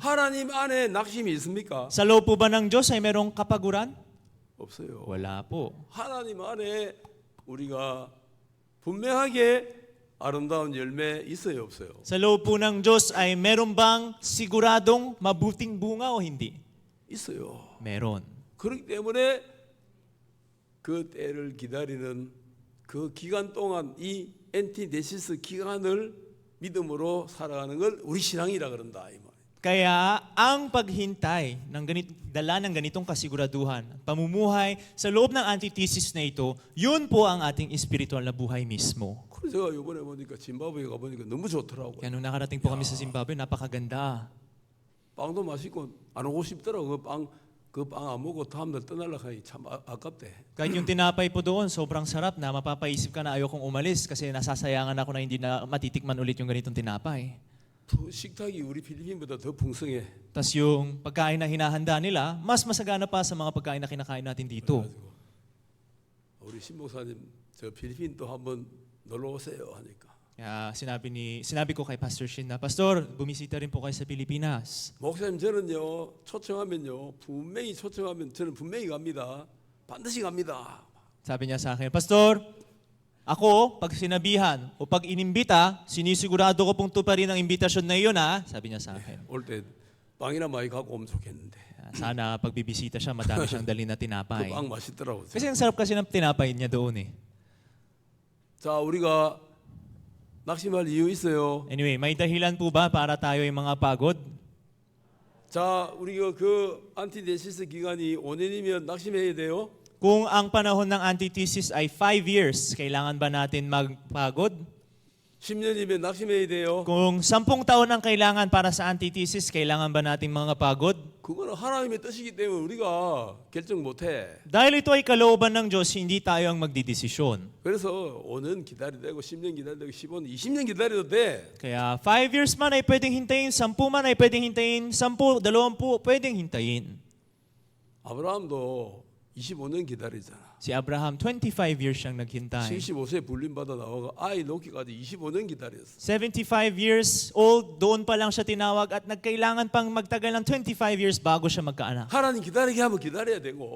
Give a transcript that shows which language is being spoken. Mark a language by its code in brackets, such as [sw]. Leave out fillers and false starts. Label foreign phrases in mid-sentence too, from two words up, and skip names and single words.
[ko] 하나님 안에 낙심이 있습니까? [tl] Sa loob po ba ng Diyos ay merong kapaguran? [ko] 없어요. [tl] Wala po. [ko] 하나님 안에 우리가 분명하게 아름다운 열매 있어요, 없어요? [tl] Sa loob po ng Diyos ay meron bang siguradong mabuting bunga o hindi? [ko] 있어요. [tl] Meron. [ko] 그렇기 때문에 그 때를 기다리는 그 기간 동안 이 엔티데시스 기간을 믿음으로 살아가는 걸 우리 신앙이라 그런다 이 말. [tl] Kaya ang paghintay ng dala ng ganitong kasiguraduhan, pamumuhay sa loob ng antithesis na ito, yun po ang ating spiritual na buhay mismo. [ko] 그래서 제가 이번에 보니까 짐바브웨 가보니까 너무 좋더라고요. [tl] Kaya nung nakarating po kami sa Zimbabwe, napakaganda. [ko] 빵도 맛있고 안 오고 싶더라고. 그 빵 안 먹고 다음날 떠날라 하니 참 아깝대. [tl] Kahit yung tinapay po doon, sobrang sarap na mapapaisip ka na ayokong umalis kasi nasasayangan ako na hindi na matitikman ulit yung ganitong tinapay. [ko] 식탁이 우리 필리핀보다 더 풍성해. [tl] Tas yung pagkain na hinahanda nila, mas masagana pa sa mga pagkain na kinakain natin dito. [ko] 우리 신목사님 저 필리핀 또 한번 놀러 오세요 하니까 [tl] Kaya sinabi ko kay Pastor Shin na, Pastor, bumisita rin po kayo sa Pilipinas. [ko] 목사님 저는요 초청하면요 분명히 초청하면 저는 분명히 갑니다. 반드시 갑니다. [tl] Sabi niya sa akin, Pastor, ako, pag sinabihan o pag inimbita, sinisigurado ko pong tuparin ang imbitasyon na iyon, ha? Sabi niya sa akin. [ko] 올 때 빵이나 많이 갖고 오면 좋겠는데. [tl] Sana pag bibisita siya, madami siyang dali na tinapay. [ko] 그 빵 맛있더라고. [tl] Kasi ang sarap kasi ng tinapay niya doon eh. [ko] 자 우리가 낙심할 이유 있어요. [tl] Anyway, may dahilan po ba para tayo yung mga pagod? [ko] 자 우리가 그 안티데시스 기간이 5년이면 낙심해야 돼요. [tl] Kung ang panahon ng antithesis ay 5 years, kailangan ba natin magpagod? [ko] 10년이면 낙심해야 돼요. [tl] Kung 10 taon ang kailangan para sa antithesis, kailangan ba nating mga pagod? [ko] 그거는 하나님의 뜻이기 때문에 우리가 결정 못해. [tl] Dahil ito ay kalooban ng Diyos, hindi tayo ang magdidesisyon. [ko] 그래서 5년 기다려도 되고 10년 기다려도 되고 15년, 20년 기다려도 돼. [tl] Kaya 5 years man ay pwedeng hintayin, 10 man ay pwedeng hintayin, 10, 20 pwedeng hintayin. [ko] 아브라함도 25년 기다리잖아. [tl] Si Abraham, 25 years siyang naghintay. [ko] 75세 불림받아 나와가 아이 놓기까지 25년 기다렸어. [tl] 75 [en] years old, [tl] doon pa lang siya tinawag at nagkailangan pang magtagal ng 25 years bago siya magkaanak. [ko] 하나님 기다리게 하면 기다려야 되고